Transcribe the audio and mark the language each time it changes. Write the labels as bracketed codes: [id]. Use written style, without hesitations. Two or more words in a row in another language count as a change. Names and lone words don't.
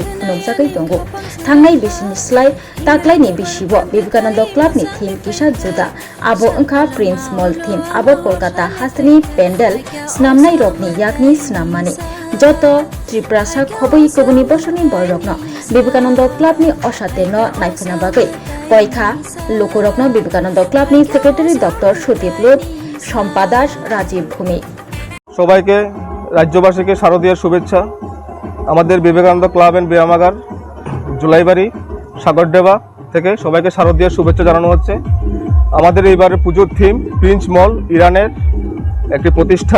[trp] नोंजागै दंगो थांनाय बिसिनि स्लाय ताक्लायनि बिसिव विवेकानंद क्लाबनि थीम किसा जुदा आबो अंखा प्रिंस मॉल थीम आबो कोलकाता हास्तिनि पेंडेल स्नामनाय रकनि याकनि स्नाममानि जत त्रिपुरासा खबै कबुनि बसनि बररकन विवेकानंद क्लाबनि असातेन नायफुना बागै कयखा लोकरकन विवेकानंद क्लाबनि सेक्रेटारि डॉक्टर सुदीप लोट सम्पादास राजीव भूमि [bn] সবাইকে রাজ্যবাসীকে শারদীয়ার শুভেচ্ছা। আমাদের বিবেকানন্দ ক্লাব এন্ড ব্যায়ামাগার জুলাইবাড়ি সাগরডেবা থেকে সবাইকে শারদীয়ার শুভেচ্ছা জানানো হচ্ছে। আমাদের এইবারের পুজোর থিম প্রিন্স মল ইরানের একটি প্রতিষ্ঠান।